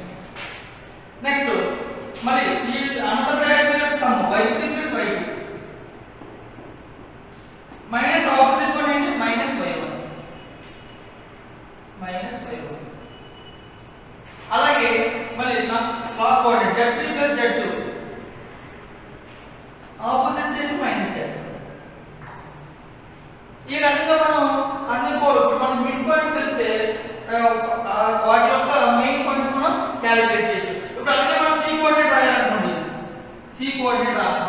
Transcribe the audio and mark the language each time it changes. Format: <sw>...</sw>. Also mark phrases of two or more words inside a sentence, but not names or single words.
<te>నెక్స్ట్ మరి ఈ</te> <en>another diagonal</en> <te>యొక్క</te> <en>sum y3 plus y2 minus opposite point</en> <te>ఏంటి</te> <en>minus y1</en> <te>అలాగే మరి నా</te> <en>class coordinate z3 plus z2 opposite</en> <te>చేసి</te> <en>minus z.</en> <te>ఈ రకంగా మనం అన్ని మనం</te> <en>mid points</en> <te>వెళ్తే వాటి యొక్క</te> <en>main points</en> <te>మనం క్యాలిక్యులేట్ చేయొచ్చు. ఇప్పుడు అలాగే మనం</te> <en>C coordinate</en> <te>రాయాలనుకోండి</te> <en>C coordinate</en> <te>రాస్తాం.</te>